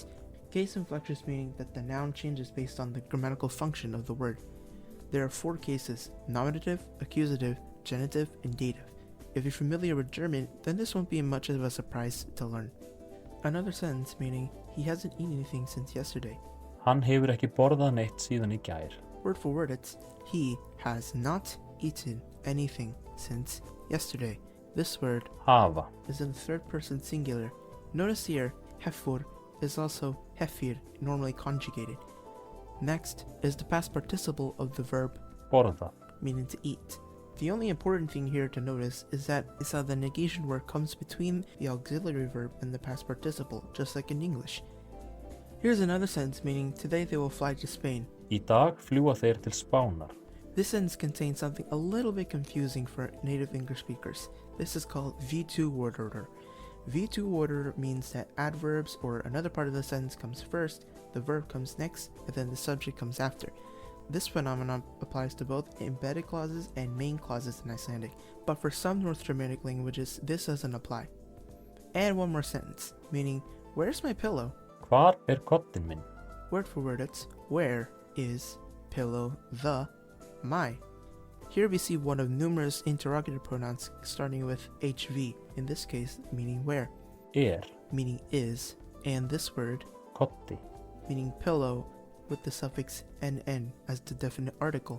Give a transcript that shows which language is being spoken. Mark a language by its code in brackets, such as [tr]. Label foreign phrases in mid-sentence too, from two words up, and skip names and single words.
[en] Case inflections meaning that the noun changes based on the grammatical function of the word. There are 4 cases: nominative, accusative, genitive, and dative. If you're familiar with German, then this won't be much of a surprise to learn. Another sentence meaning, he hasn't eaten anything since yesterday. [is] Hann hefur ekki borðað neitt síðan í gær. [en] Word for word, it's he has not eaten anything since yesterday. This word Hafa, is in the third person singular. Notice here, hefur is also hefir, normally conjugated. Next is the past participle of the verb borða. meaning to eat. The only important thing here to notice is that it's how the negation word comes between the auxiliary verb and the past participle, just like in English. Here's another sentence meaning, today they will fly to Spain. [is] Í dag fljúga þeir til Spánar. [en] This sentence contains something a little bit confusing for native English speakers. This is called V2 word order. V2 word order means that adverbs or another part of the sentence comes first, the verb comes next, and then the subject comes after. This phenomenon applies to both embedded clauses and main clauses in Icelandic, but for some North Germanic languages, this doesn't apply. And one more sentence, meaning, where's my pillow? [is] Hvar koddinn minn? [en] Word for word, it's where is pillow the my. Here we see one of numerous interrogative pronouns starting with HV, in this case meaning where, meaning is, and this word koddi, meaning pillow, with the suffix nn as the definite article.